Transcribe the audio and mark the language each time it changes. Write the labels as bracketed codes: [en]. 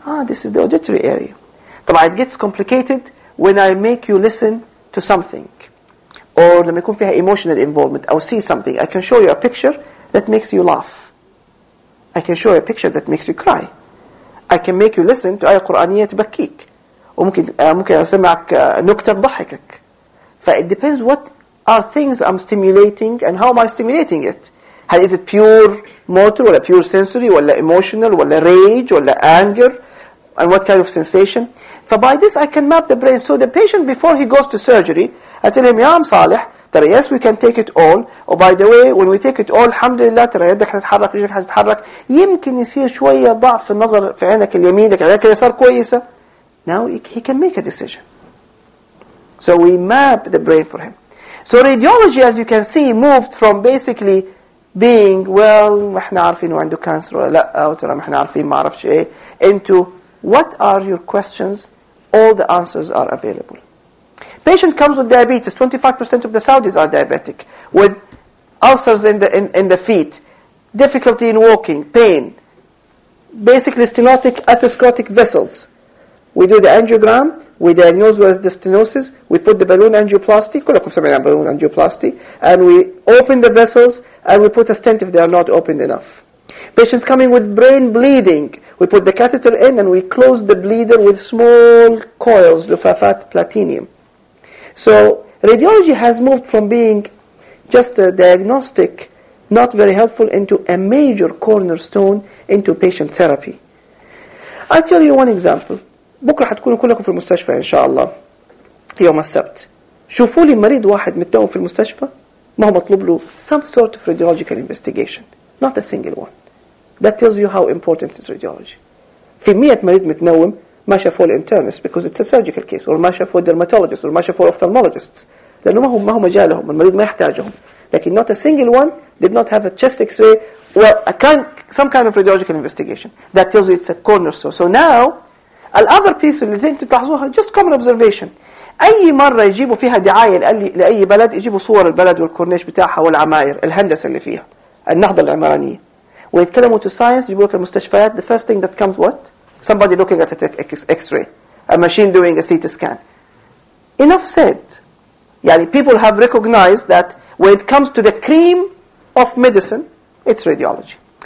[en] This is the auditory area. [ar] طبعا, [en] it gets complicated when I make you listen to something. Or [ar] لما يكون فيها [en] emotional involvement, I'll see something. I can show you a picture that makes you laugh. I can show you a picture that makes you cry. I can make you listen to [ar] آية قرآنية تبكيك. وممكن ممكن أسمعك نكتة تضحكك. [en] It depends what are things I'm stimulating and how am I stimulating it. Is it pure motor or pure sensory or emotional or rage or anger? And what kind of sensation? So by this I can map the brain. So the patient before he goes to surgery, I tell him, Ya'am Salih, [ar] ترى [en] yes, we can take it all. Oh, by the way, when we take it all, alhamdulillah, [ar] ترى يدك هتتحرك, رجلك هتتحرك. يمكن يصير شوية ضعف في النظر في عينك اليمين, لك عينك اليسار كويسة. [en] Now he can make a decision. So we map the brain for him. So radiology, as you can see, moved from basically being, well, [ar] ما احنا عارفين وعنده [en] cancer [ar] ولا لا, أو ترى ما احنا عارفين ما عرفش ايه, [en] into what are your questions? All the answers are available. Patient comes with diabetes. 25% of the Saudis are diabetic, with ulcers in the feet, difficulty in walking, pain, basically stenotic atherosclerotic vessels. We do the angiogram. We diagnose where is the stenosis. We put the balloon angioplasty. [ar] كلكم سمعنا [en] balloon angioplasty, and we open the vessels and we put a stent if they are not opened enough. Patients coming with brain bleeding. We put the catheter in and we close the bleeder with small coils, lufafat platinum. So radiology has moved from being just a diagnostic, not very helpful, into a major cornerstone into patient therapy. I'll tell you one example. [ar] بكرة حتكونوا كلكم في المستشفى إن شاء الله يوم السبت. شوفوا لي مريض واحد متداوم في المستشفى ما هو مطلوب له [en] some sort of radiological investigation. Not a single one. That tells you how important is radiology. [ar] في 100 مريض متنوم ما شافوا الانترنس [en] because it's a surgical case, [ar] or ما شافوا dermatologists, or ما شافوا ophthalmologists, لأنه ما هو مجالهم, المريض ما يحتاجهم. لكن [en] not a single one did not have a chest X-ray or a kind, some kind of radiological investigation that tells you it's a corner sore. So now, the other piece [ar] اللي أنتوا تلاحظوها [en] just common observation. [ar] أي مرة يجيبوا فيها دعاية لأي بلد يجيبوا صور البلد والكورنيش بتاعها والعماير الهندسة اللي فيها النهضة العمرانية. ويتكلموا [en] to science [ar] يجيبوا لك المستشفيات, [en] the first thing that comes what? Somebody looking at a X-ray, a machine doing a CT scan. Enough said. [ar] يعني [en] people have recognized that when it comes to the cream of medicine, it's radiology.